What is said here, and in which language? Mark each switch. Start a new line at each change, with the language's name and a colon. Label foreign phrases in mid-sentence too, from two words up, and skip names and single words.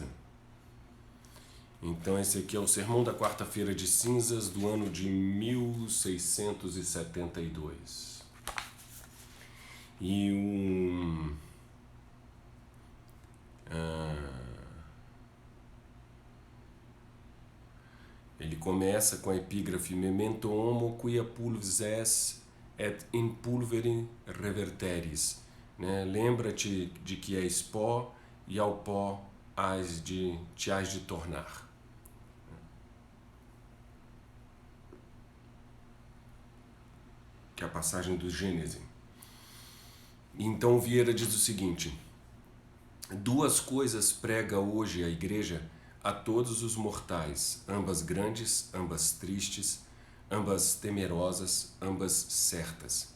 Portuguese: Então esse aqui é o sermão da quarta-feira de cinzas do ano de 1672. Ele começa com a epígrafe
Latin: Memento homo quia pulvis es et in pulvere reverteris,
Portuguese: né? Lembra-te de que és pó e ao pó te hás de tornar. Que é a passagem do Gênesis. Então Vieira diz o seguinte: duas coisas prega hoje a Igreja a todos os mortais, ambas grandes, ambas tristes, ambas temerosas, ambas certas.